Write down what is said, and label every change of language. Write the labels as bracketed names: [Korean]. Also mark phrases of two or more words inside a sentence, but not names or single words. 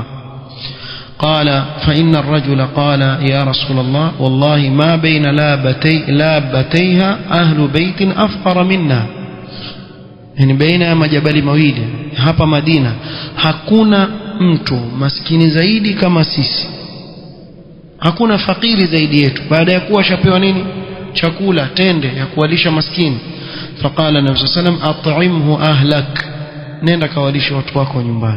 [Arabic] قال فإن الرجل قال يا رسول الله والله ما بين لابتيها أهل بيت أفقر منا, [Swahili] yani baina ya majabali mawili hapa Madina hakuna mtu maskini zaidi kama sisi, hakuna fakiri zaidi yetu, baada ya kuwa shapewa nini, chakula tende ya kuwalisha maskini. [Arabic] فقال النبي سلم أطعمه أهلك, [Swahili] nenda kawalisha watu wako nyumbani.